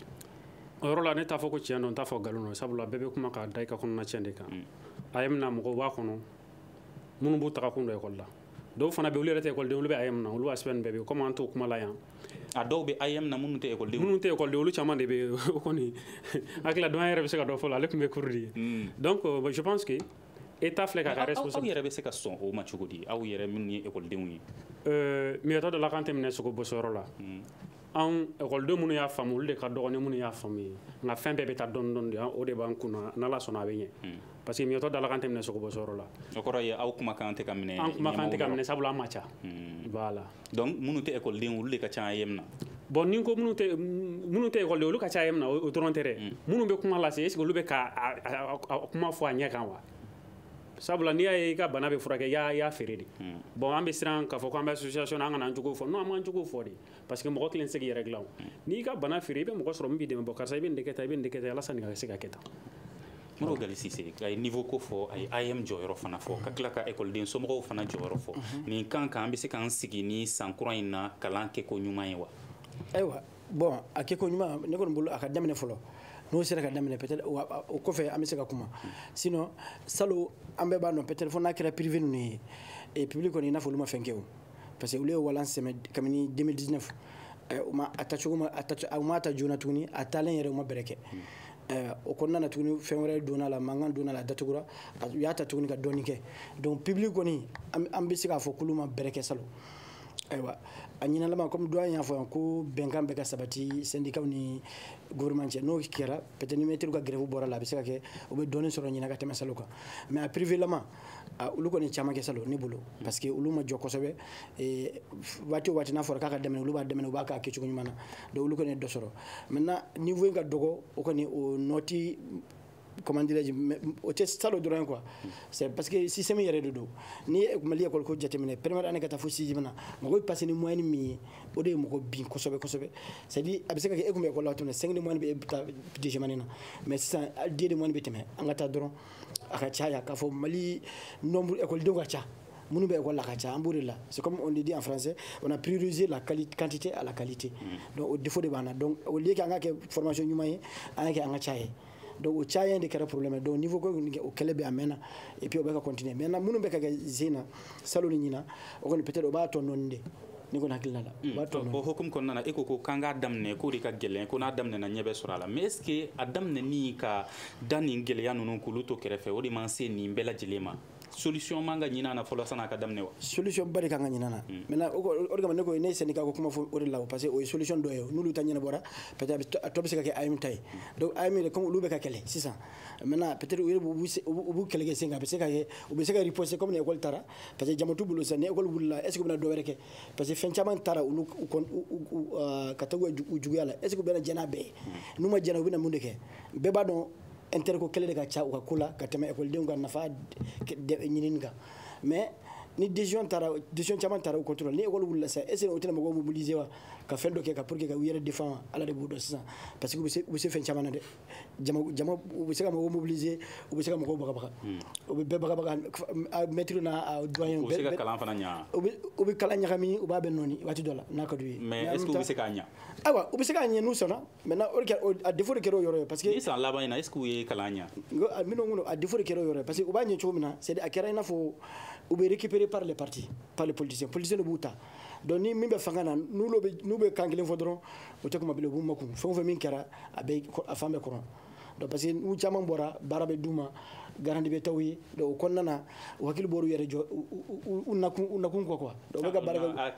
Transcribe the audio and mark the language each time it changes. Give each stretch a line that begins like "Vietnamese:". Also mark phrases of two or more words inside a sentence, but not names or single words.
Bambara: o yɔrɔ la ne t'a fɔ ko tiɲɛ don n t'a fɔ nkalon don sabula bɛɛ bɛ kuma k'a da i ka kɔnɔna tiɲɛ de kan AEM na mɔgɔw b'a kɔnɔ minnu b'u taga kun dɔ ekɔli la dɔw fana bɛ olu yɛrɛ tɛ ekɔliden olu bɛ AEM na olu aspect ninnu bɛɛ bɛ yen komi an t'o kuma la yan a dɔw bɛ AEM na minnu tɛ ekɔliden olu caman de bɛ yen o kɔni hakili la dɔn an yɛrɛ bɛ se ka dɔ fɔ la ale tun bɛ cours de ye
French: donc je pense que
Bambara: État filɛ k'a ka responsabilité aw yɛrɛ bɛ se ka sɔn o ma cogo di aw yɛrɛ minnu ye ekɔlidenw ye miyɔtɔ dɔ la k'an tɛ minɛ sogo bɔsɔyɔrɔ la an ekɔliden minnu y'a faamu olu de ka dɔgɔ ni minnu y'a faamu ye nka fɛn bɛɛ bɛ taa dɔɔni dɔɔni de o de b'an kunna n'Ala sɔnna a bɛ ɲɛ
French: parce que
Bambara: miyɔtɔ da la k'an tɛ minɛ sogo bɔsɔyɔrɔ la o kɔrɔ ye aw kumakan tɛ ka minɛ an kumakan tɛ ka minɛ sabula an ma ca voilà donc minnu tɛ ekɔliden olu de ka ca AEM na bon ni ko minnu tɛ ekɔliden olu ka ca AEM na o dɔrɔn tɛ dɛ minnu bɛ kuma lase
French: est ce que
Bambara: olu bɛ ka kuma fɔ a ɲɛ kan wa sabula n'i y'a ye i ka bana bɛ furakɛ i y'a feere de bon an bɛ siran k'a fɔ ko an bɛ association na an kana an cogo fɔ non an m'an cogo fɔ de
French: parce que
Bambara: mɔgɔ kelen tɛ se k'i yɛrɛ dilan n'i ka bana feere i bɛ mɔgɔ sɔrɔ min b'i dɛmɛ bɔ karisa i bɛ nin de kɛ tan i bɛ nin de kɛ tan walasa nin ka se ka kɛ tan. Moro Gali Cissé a ye niveau ko fɔ a ye IM jɔyɔrɔ fana fɔ ka tila ka ekɔliden somɔgɔw fana jɔyɔrɔ fɔ nin kan kan an bɛ se k'an sigi ni san kura in na kalan kɛko ɲuman ye wa. Ayiwa bon a kɛko ɲuman ne kɔni bolo a ka daminɛ fɔlɔ n'o sera ka daminɛ peut-être o kɔfɛ an bɛ se ka kuma sinon salon an bɛɛ b'a dɔn peut-être fo n'a kɛra privé ninnu ye
French: et public
Bambara: kɔni i n'a fɔ olu ma fɛn kɛ o
French: parce que
Bambara: olu ye walan sɛmɛ kabini 2019 u ma a tacogo ma ta joona tuguni a taalen yɛrɛ u ma bɛrɛ kɛ o kɔnɔna na tuguni fɛn wɛrɛ donna la mankan donna la a datugura u y'a ta tuguni ka dɔɔni kɛ
French: donc public
Bambara: kɔni an bɛ se k'a fɔ k'olu ma bɛrɛ kɛ salon ayiwa a ɲinalama
French: comme doyen
Bambara: y'a fɔ yan ko bɛnkan bɛ ka sabati syndicat ni gouvernement cɛ n'o kɛra peut-être ni maître ka grève bɔra la a bɛ se ka kɛ u bɛ dɔɔni sɔrɔ ɲina ka tɛmɛ salon kan mais a privé lama olu kɔni caman kɛ salon ne bolo
French: parce que
Bambara: olu ma jɔ kosɛbɛ waati o waati n'a fɔra k'a ka dɛmɛ olu b'a dɛmɛ u b'a k'a kɛcogo ɲuman na donc olu kɔni ye dɔ sɔrɔ
French: maintenant niveau
Bambara: in ka dɔgɔ o kɔni o nɔti
French: comment dirais-je
Bambara: o tɛ salon dɔrɔn
French: quoi c'est parce que système
Bambara: yɛrɛ de don ni Mali école ko jateminɛ première année ka taa fo sixième na mɔgɔ bɛ passer ni moyenne min ye o de ye mɔgɔ bin kosɛbɛ kosɛbɛ
French: c'est à dire
Bambara: a bɛ se ka kɛ e kun bɛ école la tuguni 5 de moyenne bɛ e bɛ taa
French: deuxième année
Bambara: na mais sisan 2 de moyenne bɛ tɛmɛ an ka taa dɔrɔn a ka caya k'a fɔ Mali nombre écoledenw ka ca minnu bɛ école la ka ca an b'o de la
French: c'est comme on le dit en français on a priorisé la quantité à la qualité
Bambara: donc o défaut de b'an na
French: donc au lieu que
Bambara: an ka kɛ formation ɲuman ye an ka kɛ an ka caya donc o caya de kɛra
French: problème donc niveau
Bambara: ko o kɛlɛ bɛ a mɛnna
French: et puis
Bambara: o bɛ ka
French: continuer maintenant
Bambara: minnu bɛ ka kɛ zena salon ni ɲina o kɔni peut-être o b'a tɔ nɔɔni de ne kɔni hakilila la o b'a tɔ nɔɔni o hukumu kɔnɔna na e ko k'an k'a daminɛ k'o de ka gɛlɛn ko n'a daminɛna ɲɛ bɛ sɔrɔ a la
French: mais est ce que
Bambara: a daminɛni ka da nin gɛlɛya ninnu k'olu to kɛrɛfɛ o de man se nin bɛɛ lajɛlen ma solution man ka ɲin'a na fɔlɔ san'a ka daminɛ wa solution ba de kan ka ɲin'a na maintenant o de kama ne ko ne ye syndicat ko kuma fɔ o de la
French: parce que
Bambara: o ye solution dɔ ye n'olu ta ɲɛnabɔra peut-être a tɔ bɛ se ka kɛ AM ta ye donc AM yɛrɛ comme olu bɛ ka kɛlɛ sisan
French: maintenant peut-être
Bambara: u yɛrɛ u b'u kɛlɛ kɛ sen kan a bɛ se ka kɛ u bɛ se ka
French: riposter comme
Bambara: ni école taara
French: parce que
Bambara: jama t'u bolo sisan ni école wulila
French: est ce que
Bambara: u bɛna dɔ wɛrɛ kɛ
French: parce que
Bambara: fɛn caman taara olu ka taa u juguya la
French: est ce que
Bambara: u bɛna jɛn n'a bɛɛ ye n'u ma jɛn u bɛna mun de kɛ bɛɛ b'a dɔn interco kɛlɛ de ka ca u ka ko la ka tɛmɛ écoledenw ka nafa ɲinini kan mais ni décision caman taara u contrôle ni école wulila sisan
French: est ce que
Bambara: o tɛna mɔgɔw mobiliser wa ka fɛn dɔ kɛ ka
French: pour que
Bambara: ka u yɛrɛ défend ala de b'u dɔn sisan
French: parce que
Bambara: u bɛ se fɛn caman na dɛ jama u bɛ se ka mɔgɔw mobiliser u bɛ se ka mɔgɔw bagabaga u bɛ bɛɛ bagabaga maître n'a doyen u bɛ se ka kalan fana ɲa u bɛ kalan ɲagami u b'a bɛɛ nɔɔni waati dɔ la n'a ka d'u ye
French: mais est ce que
Bambara: u bɛ se k'a ɲa ayiwa u bɛ se k'a ɲɛ n'u sɔnna maintenant a défaut de kɛra o yɔrɔ ye
French: parce que
Bambara: ni san laban in na
French: est ce que
Bambara: u ye kalan ɲa minnu kɔnɔ a défaut de kɛra o yɔrɔ ye
French: parce que
Bambara: u b'a ɲɛ cogo min na c'est a kɛra i n'a fɔ u bɛ
French: récupérer par les partis par les politiciens
Bambara: de b'u ta donc ni min bɛ fanga na n'u bɛ kan kelen fɔ dɔrɔn o tɛ kuma bilen u b'u makun fɛn o fɛn min kɛra a fan bɛɛ kɔrɔ
French: donc parce que
Bambara: n'u caman bɔra baara bɛ d'u ma garanti bɛ taa u ye donc o kɔnɔna na u hakili bɔra u yɛrɛ jɔ u nakun kɔ
French: quoi donc
Bambara: u bɛ ka baara kɛ